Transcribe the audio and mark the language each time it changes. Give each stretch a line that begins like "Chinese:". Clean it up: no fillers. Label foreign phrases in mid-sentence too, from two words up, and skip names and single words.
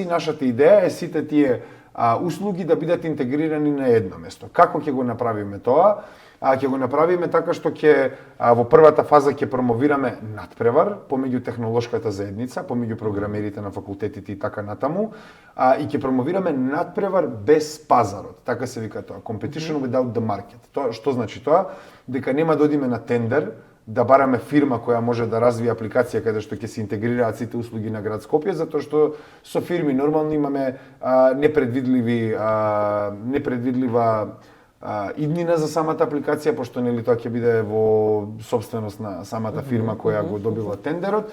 Macedonian: Нашата идеја е сите тие услуги да бидат интегрирани на едно место. Како ќе го направиме тоа? Ќе го направиме така што ќе во првата фаза ќе промовираме надпревар помеѓу технолошката заедница, помеѓу програмерите на факултетите и така натаму, и ќе промовираме надпревар без пазарот. Така се вика тоа,
English: competition without the market.
Macedonian: Тоа што значи тоа? Дека нема да одиме на тендер да бараме фирма која може да развие апликација каде што ќе се интегрираат сите услуги на град Скопје, затоа што со фирми нормално имаме непредвидлива иднина за самата апликација, пошто нели тоа ќе биде во собственост на самата фирма која го добила тендерот,